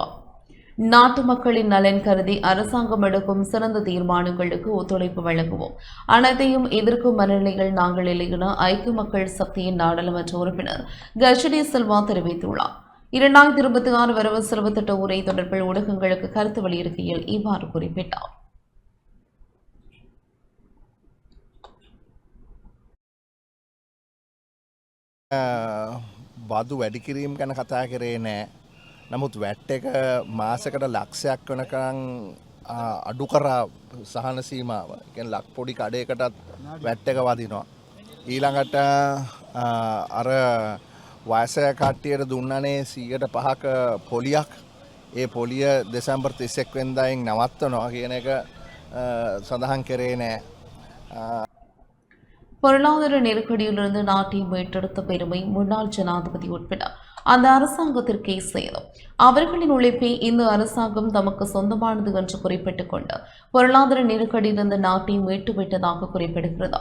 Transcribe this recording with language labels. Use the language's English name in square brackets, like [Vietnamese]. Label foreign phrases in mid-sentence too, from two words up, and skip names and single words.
[Tamil] நாட்டு மக்களின் நலன் கருதி அரசாங்கம் எடுக்கும் சிறந்த தீர்மானங்களுக்கு ஒத்துழைப்பு வழங்குவோம். அனைத்தையும் எதிர்க்கும் மனநிலையில் நாங்கள் இல்லை என ஐக்கிய மக்கள் சக்தியின் நாடாளுமன்ற உறுப்பினர் கஜடி சில்வா தெரிவித்துள்ளார். 2026 வரவு செலவு திட்ட உரை தொடர்பில் ஊடகங்களுக்கு கருத்து வெளியிடுகையில் இவ்வாறு குறிப்பிட்டார். [Sinhala] බදු වැඩිකිරීම් ගැන කතා කරේ නෑ. නමුත් වැට් එක මාසකට ලක්ෂයක් වෙනකං අඩු කරා සහන සීමාව. කියන්නේ ලක් පොඩි කඩේකටත් වැට් එක වදිනවා. ඊළඟට අර වයසක කට්ටියට දුන්නනේ 105ක පොලියක්. ඒ පොලිය දෙසැම්බර් 31 වෙනිදායින් නවත්තනවා කියන එක සඳහන් කරේ නෑ. [Tamil] பொருளாதார நெருக்கடியிலிருந்து நாட்டை மீட்டெடுத்த பெருமை முன்னாள் ஜனாதிபதி உட்பட அந்த அரசாங்கத்திற்கே சேரும். அவர்களின் உழைப்பை இந்த அரசாங்கம் தமக்கு சொந்தமானது என்று குறிப்பிட்டுக் கொண்டு பொருளாதார நெருக்கடியிலிருந்து நாட்டை மீட்டுவிட்டதாக குறிப்பிடுகிறது.